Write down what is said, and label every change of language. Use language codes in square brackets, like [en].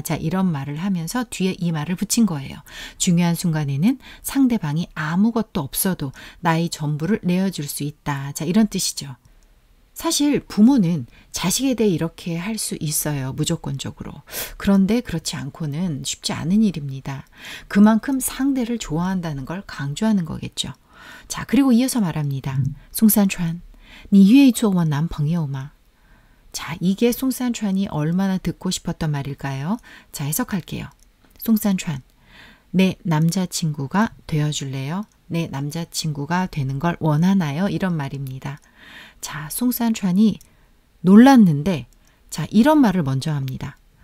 [ko] 자, 이런 말을 하면서 뒤에 이 말을 붙인 거예요. 중요한 순간에는 상대방이 아무것도 없어도 나의 전부를 내어줄 수 있다. 자, 이런 뜻이죠. 사실 부모는 자식에 대해 이렇게 할 수 있어요. 무조건적으로. 그런데 그렇지 않고는 쉽지 않은 일입니다. 그만큼 상대를 좋아한다는 걸 강조하는 거겠죠. 자, 그리고 이어서 말합니다. [zh] 송산川, 你愿意做我男朋友吗? [ko] 자, 이게 송산川얼마나 듣고 싶었던 말일까요? 자, 해석할게요. 송산川, 내 남자친구가 되어줄래요? 내 남자친구가 되는 걸 원하나요? 이런 말입니다. 자, 송산川놀랐는데, 자, 이런 말을 먼저 합니다.